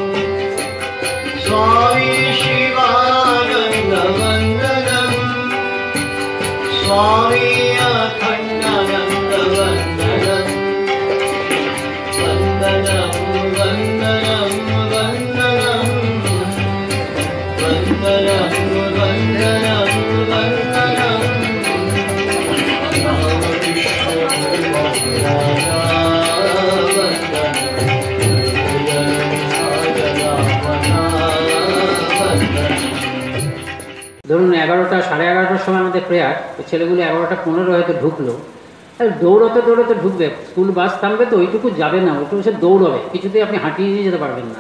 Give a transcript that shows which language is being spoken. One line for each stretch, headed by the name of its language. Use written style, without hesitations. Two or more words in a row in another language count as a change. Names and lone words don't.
Sanskrit: स्वामी शिवानंद वंदनम स्वामी अखंडानंद वंदनम वंदनम वंदनम वंदनम वंदनम वंदनम वंदनम रामकृष्ण गुरु महाराजा
Bangla: ধরুন 11টা সাড়ে 11টার সময় আমাদের প্রেয়ার, ছেলেগুলো 11টা 15 হয়তো ঢুকলো, দৌড়তে দৌড়তে ঢুকবে, স্কুল বাস থামবে তো ওইটুকু যাবে না, ওইটুকু সে দৌড়বে, কিছুতেই আপনি হাঁটিয়ে নিয়ে যেতে পারবেন না।